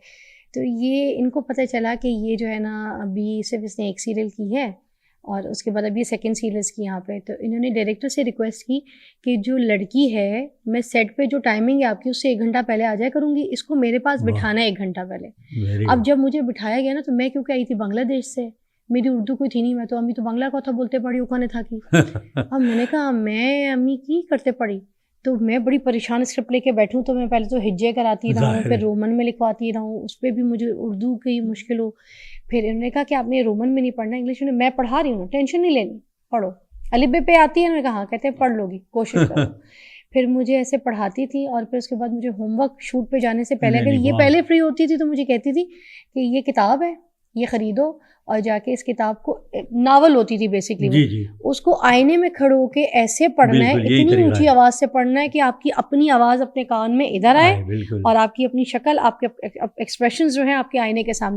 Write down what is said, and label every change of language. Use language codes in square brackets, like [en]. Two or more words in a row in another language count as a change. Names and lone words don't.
[ur] تو یہ ان کو پتہ چلا کہ یہ جو ہے نا ابھی صرف اس نے ایک سیریل کی ہے اور اس کے بعد ابھی [en] second serials [ur] کی یہاں پہ. تو انہوں نے ڈائریکٹر سے ریکویسٹ کی کہ جو لڑکی ہے میں سیٹ پہ جو ٹائمنگ ہے آپ کی اس سے 1 گھنٹہ پہلے آ جایا کروں گی, اس کو میرے پاس بٹھانا ہے 1 گھنٹہ پہلے. اب جب مجھے بٹھایا گیا نا تو میں کیونکہ آئی تھی بنگلہ دیش سے, میری اردو کوئی تھی نہیں, میں تو امی تو [bn] বাংলা কথা বলতে পারি ওখানে থাকি. [ur] اب میں نے کہا میں امی کی کرتے پڑھی, تو میں بڑی پریشان اسکرپٹ لے کے بیٹھوں, تو میں پہلے تو ہجے کراتی رہا ہوں, پھر رومن میں لکھواتی رہا ہوں, اس پہ بھی مجھے اردو کی مشکل ہو. پھر انہوں نے کہا کہ آپ نے رومن میں نہیں پڑھنا, انگلش میں. میں پڑھا رہی ہوں, ٹینشن نہیں لینی, پڑھو. الف ب پہ آتی ہے, انہوں نے کہا کہتے ہیں پڑھ لو گی, کوشش کرو. پھر مجھے ایسے پڑھاتی تھی, اور پھر اس کے بعد مجھے [en] home work [ur] شوٹ پہ جانے سے پہلے, اگر یہ پہلے فری ہوتی تھی تو مجھے کہتی تھی کہ یہ کتاب ہے, یہ خریدو, اور جا کے اس کتاب کو, ناول ہوتی تھی بیسکلی, اس کو آئینے میں کھڑے ہو کے ایسے پڑھنا ہے, اتنی اونچی آواز سے پڑھنا ہے کہ آپ کی اپنی آواز اپنے کان میں ادھر آئے, اور آپ کی اپنی شکل, آپ کے ایکسپریشنز جو ہیں آپ کے آئینے کے سامنے.